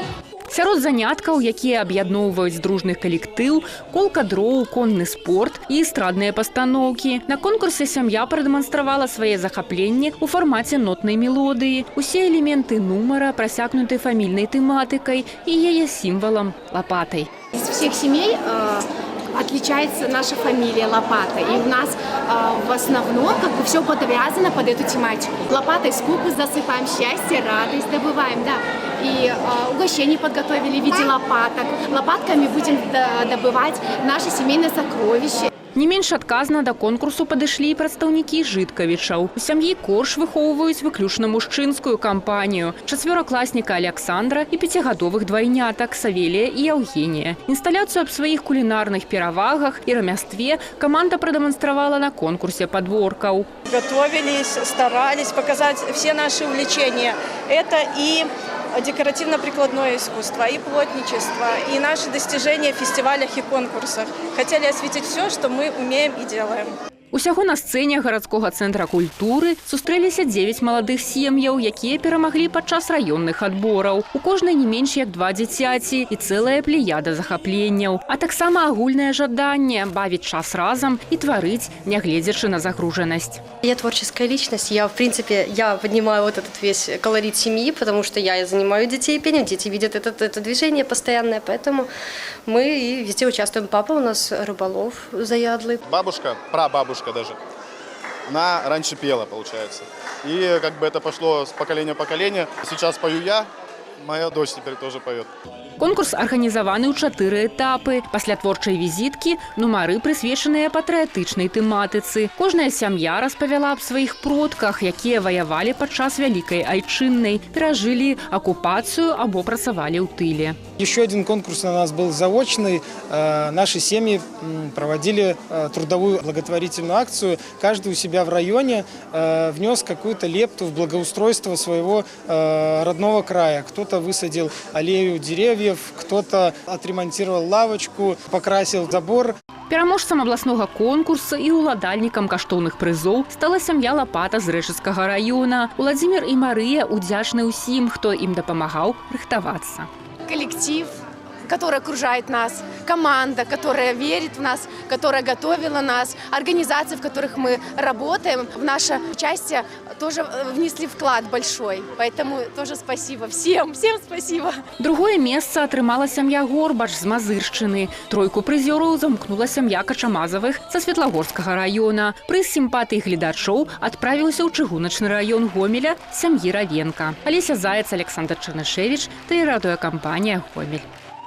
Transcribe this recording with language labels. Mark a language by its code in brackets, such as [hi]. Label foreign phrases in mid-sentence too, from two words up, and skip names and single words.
[be] Сярод заняткаў, якія аб'ядноўваюць дружных калектыў, колка дроў, конны спорт і эстрадныя пастаноўкі. На конкурсе сям'я прадэманстравала свае захапленні ў фармаце нотнай мелодыі. Усе элементы нумара прасякнуты фамільнай тэматыкай і яе сімвалам – лапатай. [ru] Из всех семей отличается наша фамилия Лопата. И у нас в основном все подвязано под эту тематику. Лопатой скупы засыпаем, счастье, радость добываем, да. И угощение подготовили в виде лопаток. Лопатками будем добывать наши семейные сокровища. [be] Не менш адказна да конкурсу падышлі і прадстаўнікі жыткавічаў. У сям'і Корж выхоўваюць выключна мужчынскую кампанію. Чацвёракласніка Александра і 5гадовых двайнятак Савелія і Яўгенія. Інсталяцыю аб сваіх кулінарных перавагах і рамястве каманда прадэманстравала на конкурсе падворкаў. [ru] Готовились, старались показать все наши увлечения. Это и декоративно-прикладное искусство, и плотничество, и наши достижения в фестивалях и конкурсах. Хотели осветить все, что мы умеем и делаем. [be] Усяго на сцэне гарадскога цэнтра культуры сустрэліся 9 маладых сем'яў, якія перамаглі падчас раённых адбораў. У кожнай не менш як 2 дзіцяці і цэлая плеяда захапленняў. А таксама агульнае жаданне бавіць час разам і тварыць, нягледзячы на загружанасць. [ru] Я творческая личность. Я, в принципе, поднимаю вот этот весь колорит семьи, потому что я занимаю детей пением, дети видят это движение постоянное, поэтому мы и везде участвуем. Папа у нас рыболов заядлый. Бабушка, прабабушка даже, она раньше пела, получается. И как бы это пошло с поколения в поколение. Сейчас пою я, моя дочь теперь тоже поет. [be] Конкурс арганізаваны ў 4 этапы. Пасля творчай візіткі нумары прысвечаныя патрыятычнай тэматыцы. Кожная сям'я распавяла аб сваіх продках, якія ваявалі падчас Вялікай Айчыннай, перажылі акупацыю або працавалі ў тыле. [ru] Еще один конкурс у нас был заочный. Наши семьи проводили трудовую благотворительную акцию. Каждый у себя в районе внес какую-то лепту в благоустройство своего родного края. Кто-то высадил аллею деревьев, кто-то отремонтировал лавочку, покрасил забор. [be] Пераможцам абласнога конкурса і уладальнікам каштоўных прызоў стала сям'я Лапата з Рэчыцкага раёна. Уладзімір і Марыя удзячны ўсім, хто ім дапамагаў рыхтавацца. [ru] Коллектив, который окружает нас, команда, которая верит в нас, которая готовила нас, организации, в которых мы работаем, в наше участие тоже внесли вклад большой. Поэтому тоже спасибо всем спасибо. [be] Другое месца атрымала сям'я Горбач з Мазыршчыны. Тройку прызёраў замкнула сям'я Качамазавых са Светлагорскага раёна. Прыз сімпатый гледачоў адправіўся ў чыгуначны раён Гомеля сям'і Равенка. Алеся Заяц, Александр Чарнышевіч, тэлерадыёкампанія «Гомель».